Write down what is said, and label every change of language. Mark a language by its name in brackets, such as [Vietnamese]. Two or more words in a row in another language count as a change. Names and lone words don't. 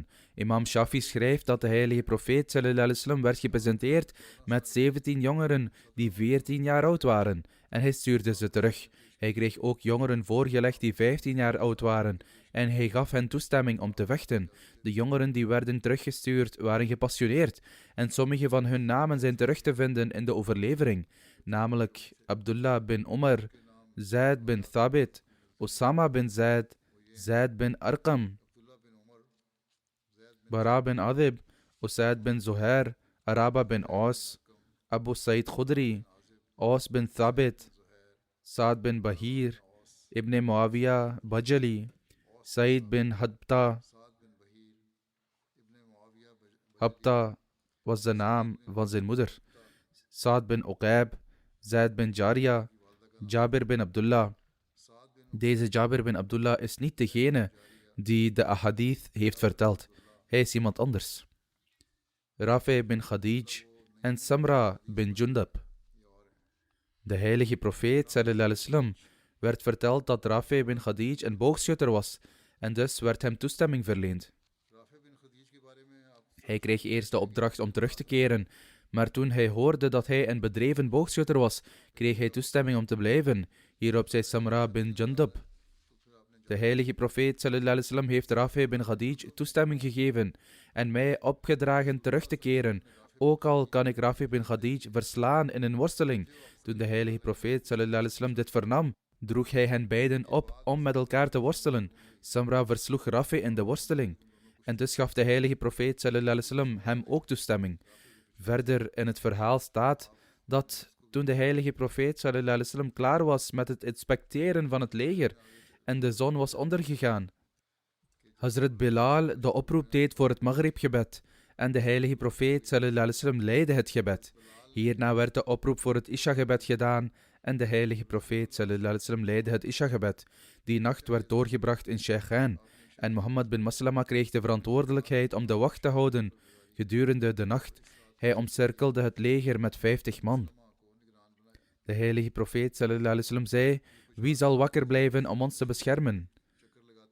[Dutch] Imam Shafi schrijft dat de heilige profeet [Arabic] صلى الله عليه وسلم [Dutch] werd gepresenteerd met 17 jongeren die 14 jaar oud waren en hij stuurde ze terug. Hij kreeg ook jongeren voorgelegd die 15 jaar oud waren en hij gaf hen toestemming om te vechten. De jongeren die werden teruggestuurd waren gepassioneerd en sommige van hun namen zijn terug te vinden in de overlevering, namelijk Abdullah bin Umar, Zaid bin Thabit, Osama bin Zaid, Zaid bin Arqam, Bara bin Adib, Usaid bin Zuhair, Araba bin Aus, Abu Sa'id Khudri, Aus bin Thabit, Saad bin Bahir, Ibn Muawiyah Bajali, Said bin Habta. Habta was de naam van zijn moeder. Saad bin Uqaib, Zaid bin Jariya, Jabir bin Abdullah. Deze Jabir bin Abdullah is niet degene die de ahadith heeft verteld. Hij is iemand anders. Rafi bin Khadij en Samra bin Jundab. De heilige profeet [Arabic] صلى الله عليه وسلم [Dutch] werd verteld dat Rafi bin Khadij een boogschutter was en dus werd hem toestemming verleend. Hij kreeg eerst de opdracht om terug te keren, maar toen hij hoorde dat hij een bedreven boogschutter was, kreeg hij toestemming om te blijven. Hierop zei Samra bin Jundab: de heilige profeet [Arabic] صلى الله عليه وسلم [Dutch] heeft Rafi bin Khadij toestemming gegeven en mij opgedragen terug te keren, ook al kan ik Rafi bin Khadij verslaan in een worsteling. Toen de heilige profeet [Arabic] صلى الله عليه وسلم [Dutch] dit vernam, droeg hij hen beiden op om met elkaar te worstelen. Samra versloeg Rafi in de worsteling. En dus gaf de heilige profeet [Arabic] صلى الله عليه وسلم [Dutch] hem ook toestemming. Verder in het verhaal staat dat toen de heilige profeet [Arabic] صلى الله عليه وسلم [Dutch] klaar was met het inspecteren van het leger en de zon was ondergegaan, Hazrat Bilal de oproep deed voor het Maghrib-gebed en de heilige profeet [Arabic] صلى الله عليه وسلم [Dutch] leidde het gebed. Hierna werd de oproep voor het Isha-gebed gedaan en de heilige profeet [Arabic] صلى الله عليه وسلم [Dutch] leidde het Isha-gebed. Die nacht werd doorgebracht in Sheikhain en Mohammed bin Maslama kreeg de verantwoordelijkheid om de wacht te houden gedurende de nacht. Hij omcirkelde het leger met 50 man. De heilige profeet [Arabic] صلى الله عليه وسلم [Dutch] zei: wie zal wakker blijven om ons te beschermen?